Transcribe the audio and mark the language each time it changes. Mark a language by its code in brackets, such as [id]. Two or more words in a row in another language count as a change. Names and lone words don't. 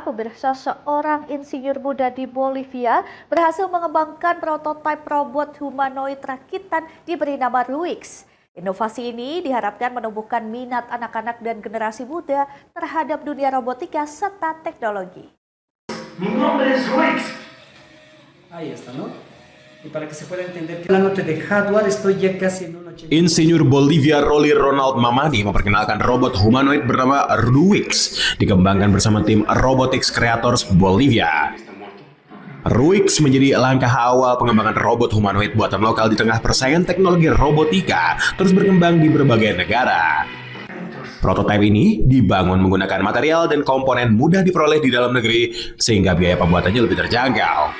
[id] Pemirsa, seorang insinyur muda di Bolivia berhasil mengembangkan prototipe robot humanoid rakitan diberi nama Ruix. Inovasi ini diharapkan menumbuhkan minat anak-anak dan generasi muda terhadap dunia robotika serta teknologi. [es] Mi nombre es Ruix. Ahí está, ¿no? Y para que se pueda entender que la nota de hardware estoy ya casi en un 80. [id] Insinyur Bolivia Rolly Ronald Mamani memperkenalkan robot humanoid bernama Ruix, dikembangkan bersama tim Robotics Creators Bolivia. Ruix menjadi langkah awal pengembangan robot humanoid buatan lokal di tengah persaingan teknologi robotika terus berkembang di berbagai negara. Prototipe ini dibangun menggunakan material dan komponen mudah diperoleh di dalam negeri sehingga biaya pembuatannya lebih terjangkau.